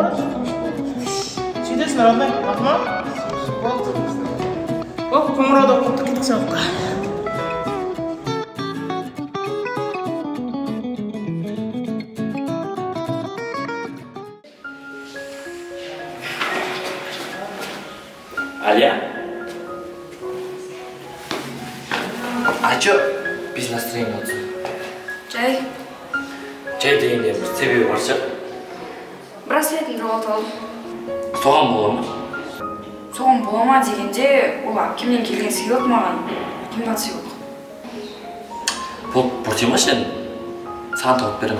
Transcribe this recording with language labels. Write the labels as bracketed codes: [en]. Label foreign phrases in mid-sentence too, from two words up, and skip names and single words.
[kk] Сөйтесің родной, батыма? Оп, қоңырауды оқып кеттік сабаққа. Алия? [ru] А чё без настроения отсюда? [kk] Жай. Жай дегенде бір себебі бар шығар. Браслетін жоғалтып алдым. Соған бола ма? Соған бола ма дегенде, ол әпкемнен келген сыйлық маған қымбат сыйлық. Бұрте ма сен? Саған тауып берем.